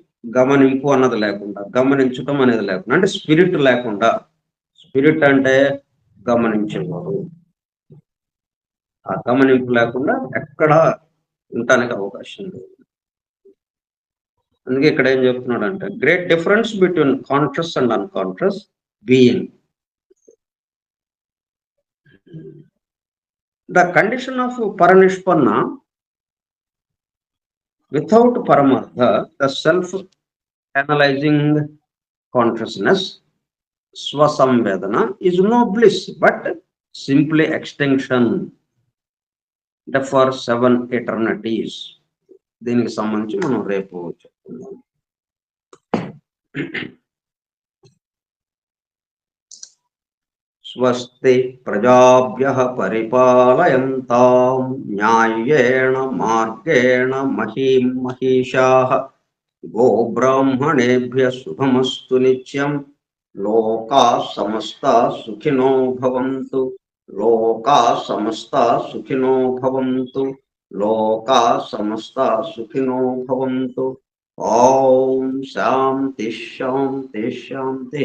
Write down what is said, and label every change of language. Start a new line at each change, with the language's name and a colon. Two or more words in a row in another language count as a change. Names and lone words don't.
Telugu: గమనింపు అన్నది లేకుండా, గమనించటం అనేది లేకుండా, అంటే స్పిరిట్ లేకుండా. స్పిరిట్ అంటే గమనించేవాడు. ఆ గమనింపు లేకుండా ఎక్కడా ఉండటానికి అవకాశం లేదు. అందుకే ఇక్కడ ఏం చెప్తున్నాడు అంటే,
English: great difference between conscious and unconscious being. The condition of paranishpanna without paramartha, the self-analyzing consciousness, swasamvedana, is no bliss, but simply extinction for 7 eternities.
Telugu: దీనికి సంబంధించి మనం రేపు చెప్పుకుందాం.
Sanskrit: స్వస్తి ప్రజాభ్యః పరిపాలయంతాం న్యాయేణ మార్గేణ మహీం మహిషాః గోబ్రాహ్మణేభ్య శుభమస్తు నిత్యం. లోకా సమస్తా సుఖినో భవంతు. లోకా సమస్తా సుఖినో భవంతు. లోకా సమస్తా సుఖినో భవంతు. ఓం శాంతి శాంతి శాంతి.